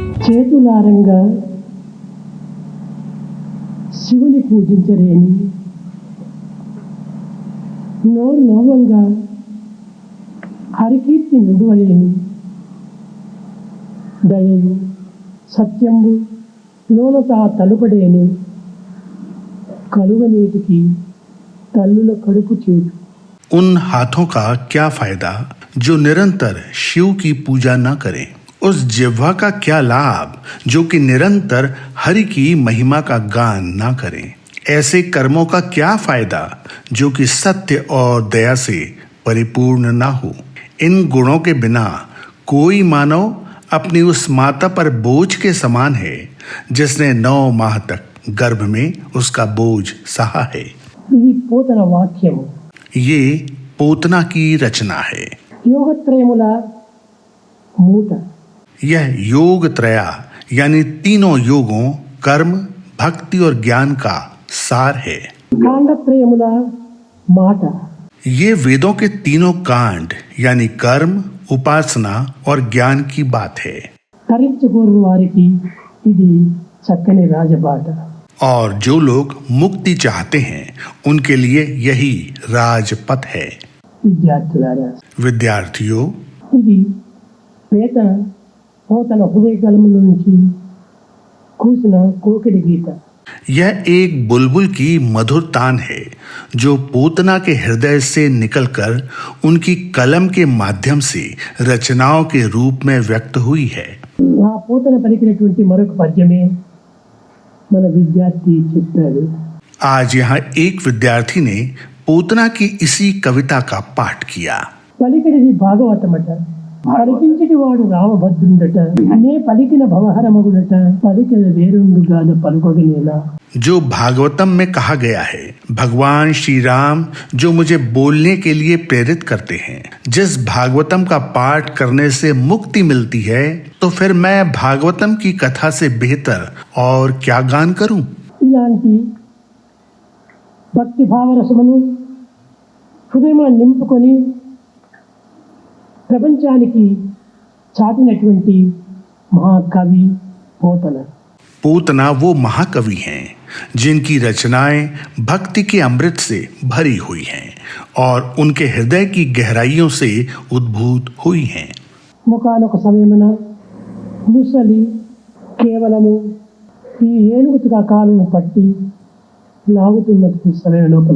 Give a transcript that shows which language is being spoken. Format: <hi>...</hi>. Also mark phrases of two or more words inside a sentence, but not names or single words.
<te>చేతులారంగా శివుని పూజించరేని, నోరు నోవంగా హరికీర్తి నుడువలేని, దయయు సత్యంబు లోనతా తలుపడేని కలువనీటికి తల్లుల కడుపు చేటు.</te> <hi>उन हाथों का क्या फायदा जो निरंतर शिव की पूजा न करें? उस जिह्वा का क्या लाभ जो कि निरंतर हरि की महिमा का गान न करें? ऐसे कर्मों का क्या फायदा जो कि सत्य और दया से परिपूर्ण न हो? इन गुणों के बिना कोई मानव अपनी उस माता पर बोझ के समान है जिसने 9 माह तक गर्भ में उसका बोझ सहा है.</hi> <te>ఇది పోతన వాక్యము.</te> <hi>ये पोतना की रचना है.</hi> <te>యోగత్రయముల మూట.</te> <hi>यह योग त्रया यानी तीनों योगों कर्म, भक्ति और ज्ञान का सार है.</hi> <te>కాండత్రయముల మాట.</te> <hi>ये वेदों के तीनों कांड यानी कर्म, उपासना और ज्ञान की बात है.</hi> <te>తరించగోరు వారికి ఇది చక్కని రాజబాట.</te> <hi>और जो लोग मुक्ति चाहते हैं उनके लिए यही राजपथ है.</hi> <te>విద్యార్థులారా,</te> <hi>विद्यार्थियों,</hi> <te>ఇది పోతన హృదయ కలముల నుంచి కూసిన కోకిడి గీత.</te> <hi>यह एक बुलबुल की मधुर तान है जो पूतना के हृदय से निकलकर उनकी कलम के माध्यम से रचनाओं के रूप में व्यक्त हुई है.</hi> <te>ఆ పోతన పలికినటువంటి మరొక పద్యమే మన విద్యార్థి చెప్పాడు.</te> <hi>आज यहाँ एक विद्यार्थी ने पूतना की इसी कविता का पाठ किया.</hi> <te>పలికినది భాగవతమట, పలికించటి వాడు రామభద్రుండట, నే పలికిన భవహరమగుడట, పలికిన వేరుండుగాన పలుకగనేలా.</te> <hi>जो भागवतम में कहा गया है, भगवान श्री राम जो मुझे बोलने के लिए प्रेरित करते हैं, जिस भागवतम का पाठ करने से मुक्ति मिलती है, तो फिर मैं भागवतम की कथा से बेहतर और क्या गान करूं?</hi> <te>ఇలాంటి భక్తి భావరసమును హృదయమాన్ని నింపుకొని ప్రపంచానికి చాటినటువంటి మహాకవి పోతన.</te> <hi>पूतना वो महाकवि हैं जिनकी रचनाएं भक्ति के अमृत से भरी हुई हैं और उनके हृदय की गहराइयों से उद्भूत हुई हैं.</hi> <te>ముఖానొక సమయమున ముసలి కేవలము ఈ ఏనుగుతుగా కాలును పట్టి లాగుతున్న సమయం లోపల</te>